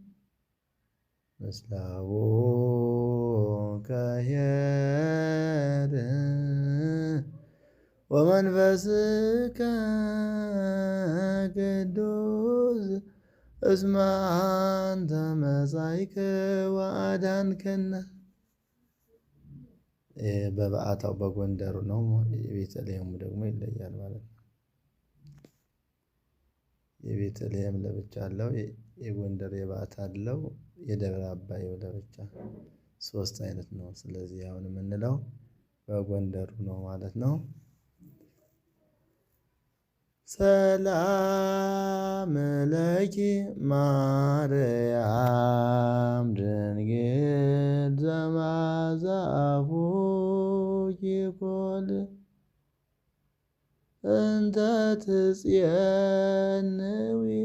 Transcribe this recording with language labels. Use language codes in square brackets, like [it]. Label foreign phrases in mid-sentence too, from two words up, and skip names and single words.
[gez] ምስላሁ ከኄር ወመንፈስከ ቅዱስ እስመ አንተ መጻእከ ወአዳንከነ። [am] በበዓታው በጎንደሩ ነው። የቤተልሔሙ ደግሞ ይለያል ማለት ነው። የቤተልሔም ለብቻ አለው፣ የጎንደር የበዓታ አለው፣ የደብረ አባዩ ለብቻ ሶስት አይነት ነው። ስለዚህ አሁን የምንለው በጎንደሩ ነው ማለት ነው። [gez] ሰላም ለኪ ማርያም ድንግል ዘማዛፉኪ ኮል እንተ ትጼንዊ